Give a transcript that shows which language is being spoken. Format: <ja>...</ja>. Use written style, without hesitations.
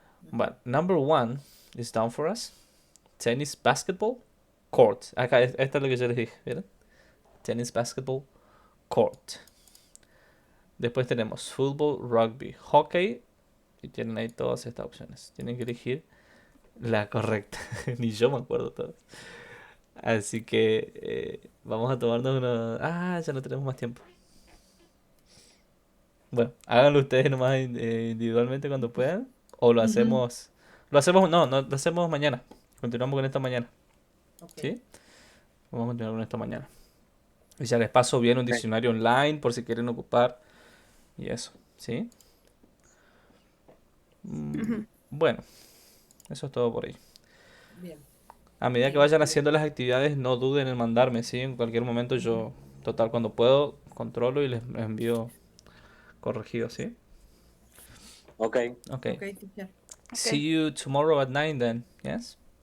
<en>But number 1 is down for us. Tennis, basketball, court.</en> <es>Acá, esto es lo que yo les dije, ¿vieron?</es> <en>Tennis, basketball, court.</en> <es>Después tenemos fútbol, rugby, hockey. Y tienen ahí todas estas opciones. Tienen que elegir la correcta. Ni yo me acuerdo todas. Así que vamos a tomarnos una... Ah, ya no tenemos más tiempo. Bueno, háganlo ustedes nomás individualmente cuando puedan. O lo hacemos... No, lo hacemos mañana. Continuamos con esto mañana.</es> <en>Okay.</en> <es>¿Sí? Vamos a continuar con esto mañana. Y ya les paso bien un diccionario online por si quieren ocupar. Y eso, ¿sí? Bueno, eso es todo por ahí. Bien. A medida que vayan haciendo las actividades, no duden en mandarme, ¿sí? En cualquier momento yo, total, cuando puedo, controlo y les envío corregido, ¿sí?</es> <en>Okay. Okay. Okay, teacher. See you tomorrow at 9 then, yes?</en>